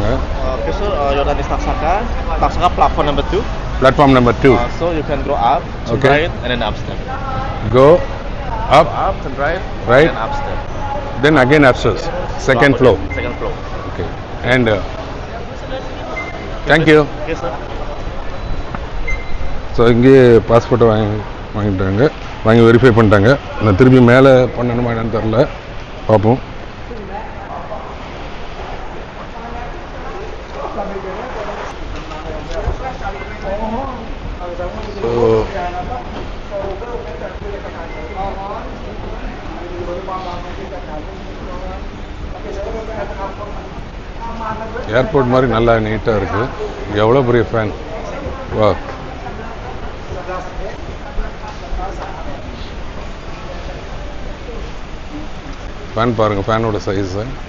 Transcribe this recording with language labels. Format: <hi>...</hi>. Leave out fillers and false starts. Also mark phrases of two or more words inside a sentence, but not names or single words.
<en>Okay, so your name is Taksaka. Taksaka platform number 2. Platform number 2. So you can go up, turn Okay. right, and then upstairs. Go up, Turn right, Right. and then upstairs. then again upstairs. Second floor. Second floor. Okay. And thank you. Okay, sir.</en> <ta>ஸோ இங்கேயே பாஸ்போர்ட்டை வாங்கிட்டாங்க, வாங்கி வெரிஃபை பண்ணிட்டாங்க. நான் திருப்பி மேலே பண்ணணுமா என்னன்னு தெரில, பார்ப்போம்.</ta> <en>so airport</en> <ta>மாதிரி நல்லா நீட்டாக இருக்குது. எவ்வளோ பெரிய ஃபேன்! வா, ஃபேன் பாருங்கள், ஃபேனோட சைஸு.</ta>